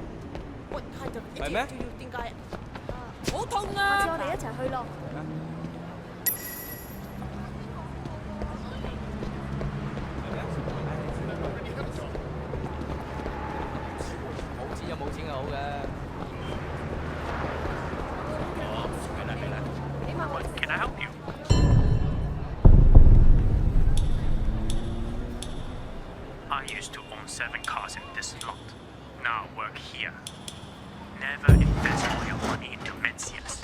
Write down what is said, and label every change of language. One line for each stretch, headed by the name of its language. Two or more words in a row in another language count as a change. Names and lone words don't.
English: What kind of idiot
Cantonese: 係咩？
English: do you think I am?
Cantonese: 好痛啊！下次我哋一齊去咯。冇錢就冇錢係好嘅。
English: Can I help you? I used to own 7 cars in this lot. Now I work here. Never invest all your money into Mencius.